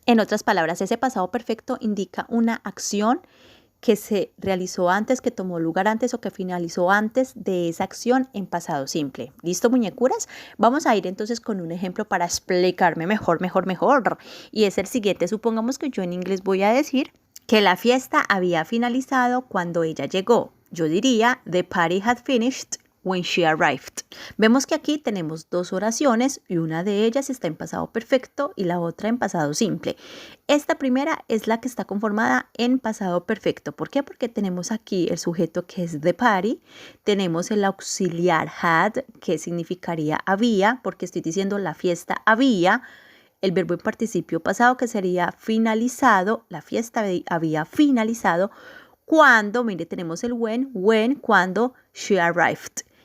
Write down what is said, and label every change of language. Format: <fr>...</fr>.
<es>En otras palabras, ese pasado perfecto indica una acción que se realizó antes, que tomó lugar antes o que finalizó antes de esa acción en pasado simple. ¿Listo, muñecuras? Vamos a ir entonces con un ejemplo para explicarme mejor. Y es el siguiente. Supongamos que yo en inglés voy a decir que la fiesta había finalizado cuando ella llegó. Yo diría,</es> <en>the party had finished when she arrived.</en> <es>Vemos que aquí tenemos dos oraciones y una de ellas está en pasado perfecto y la otra en pasado simple. Esta primera es la que está conformada en pasado perfecto. ¿Por qué? Porque tenemos aquí el sujeto que es the party, tenemos el auxiliar had, que significaría había, porque estoy diciendo la fiesta había, el verbo en participio pasado que sería finalizado, la fiesta había finalizado cuando, mire, tenemos el when, cuando</es> <en>she arrived.</en>